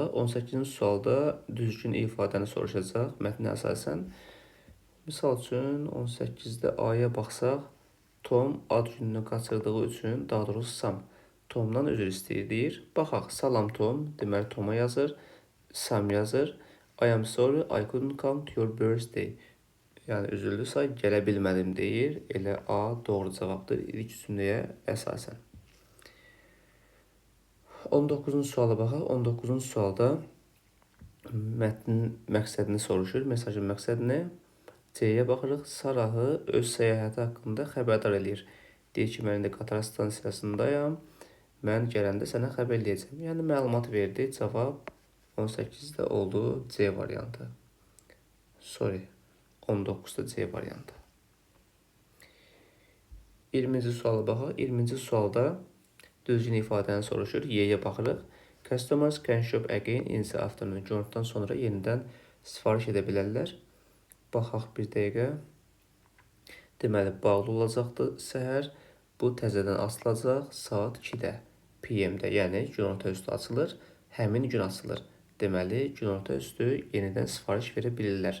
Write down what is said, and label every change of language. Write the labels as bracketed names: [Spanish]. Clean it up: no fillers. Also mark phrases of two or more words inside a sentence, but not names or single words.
[Azerbaijani] 18-ci sualda düzgün ifadəni soruşacaq mətnə əsasən. Misal üçün 18-də A-ya baxsaq, Tom ad gününü qaçırdığı üçün, daha doğrusu Sam, Tomdan üzr istəyir deyir. Baxaq, salam Tom, deməli Toma yazır. Sam yazır. [English] I am sorry, I couldn't come to your birthday. [Azerbaijani] Yəni üzüldü say, gələ bilmədim deyir. Elə A doğru cavabdır ilk cümləyə əsasən. 19-cu suala baxaq. 19-cu sualda mətnin məqsədini soruşur. Mesajın məqsədini. C-yə baxırıq. Sarahı öz səyahəti haqqında xəbərdar edir. Deyir ki, mən indi qatar stansiyasındayam. Mən gələndə sənə xəbər eləyəcəm. Yəni məlumat verdi. Cavab 18-də oldu C variantı. Sorry, 19-da C variantı. 20-ci suala baxaq. 20-ci sualda düzgün ifadəni soruşur. Y-yə baxırıq. [English] Customers can shop again in the afternoon. [Azerbaijani] Günortadan sonra yenidən sifariş edə bilərlər. Baxaq bir dəqiqə. Deməli, bağlı olacaqdır səhər. Bu təzədən açılacaq saat 2-də, PM-də, yəni günorta üstü açılır, həmin gün açılır. Deməli, günorta üstü yenidən sifariş verə bilirlər.